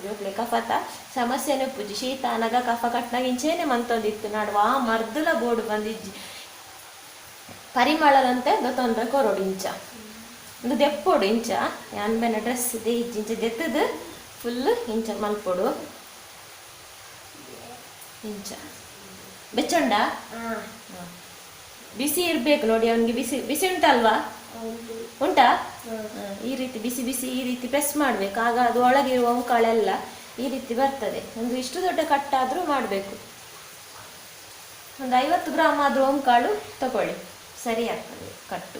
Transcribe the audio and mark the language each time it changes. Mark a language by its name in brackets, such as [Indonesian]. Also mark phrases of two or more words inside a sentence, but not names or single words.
[Tulu] ಜೋಕ್ಲೆ ಕಫತ ಸಮಸ್ಯೆನೆ ಉಪ್ಪುಜಿ ಶೀತ ಅನಗ ಕಫ ಕಟ್ನಾಗ ಇಂಚೇನೆ ಮಂತೊಂದಿತ್ತು ನಡುವ ಮರ್ದುಲ ಬೋರ್ಡು ಬಂದಿಜ್ಜಿ ಪರಿಮಳದಂತೆ ತೊಂದರೆ ಕೊರೋಡು. ಇಂಚ ಒಂದು ದೆಪ್ಪೊಡು ಇಂಚ ಅನ್ಬೆನ ಡ್ರೆಸ್ ಇದೆ ಇಂಚ ದೆತ್ತದು ಫುಲ್ ಇಂಚ ಮಲ್ಪೊಡು. ಇಂಚ ಬೆಚ್ಚುಂಡ [Kannada] ಬಿಸಿ ಇರ್ಬೇಕು ನೋಡಿ ಅವನಿಗೆ. ಬಿಸಿ ಉಂಟಲ್ವಾ? ಉಂಟಾ? ಈ ರೀತಿ ಬಿಸಿ ಈ ರೀತಿ ಪ್ರೆಸ್ ಮಾಡ್ಬೇಕು, ಆಗ ಅದು ಒಳಗಿರುವ ಓಂಕಾಳೆಲ್ಲ ಈ ರೀತಿ ಬರ್ತದೆ. ಒಂದು ಇಷ್ಟು ದೊಡ್ಡ ಕಟ್ಟಾದ್ರೂ ಮಾಡಬೇಕು. ಒಂದು 50 ಗ್ರಾಮ್ ಆದ್ರೂ ಓಂಕಾಳು ತಗೊಳ್ಳಿ, ಸರಿ ಆಗ್ತದೆ ಕಟ್ಟು.